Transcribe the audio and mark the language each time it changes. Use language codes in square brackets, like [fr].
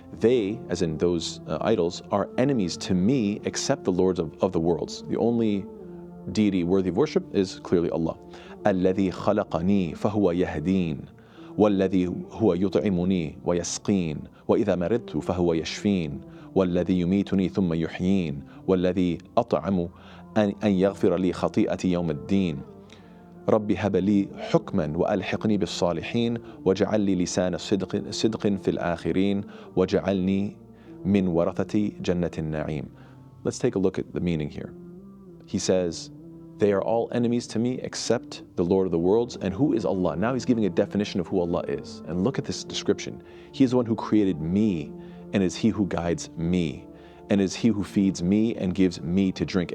[en] They, as in those idols, are enemies to me except the lords of the worlds. The only deity worthy of worship is clearly Allah. [ar] الَّذِي خَلَقَنِي فَهُوَ يَهْدِينَ وَالَّذِي هُوَ يُطْعِمُنِي وَيَسْقِينَ وَإِذَا مَرِضْتُ فَهُوَ يَشْفِينَ وَالَّذِي يُمِيتُنِي ثُمَّ يُحْيِينَ وَالَّذِي أَطْعَمُ أَنْ يَغْفِرَ لِي خَطِيئَتِي يَوْمَ الدِّينِ رب هب لي حكما وألحقني بالصالحين واجعل لي لسان صدق في الآخرين واجعلني من ورثة جنة النعيم. [en] Let's take a look at the meaning here. He says, they are all enemies to me except the Lord of the worlds. And who is Allah? Now he's giving a definition of who Allah is. And look at this description. He is the one who created me, and is he who guides me, and is he who feeds me and gives me to drink.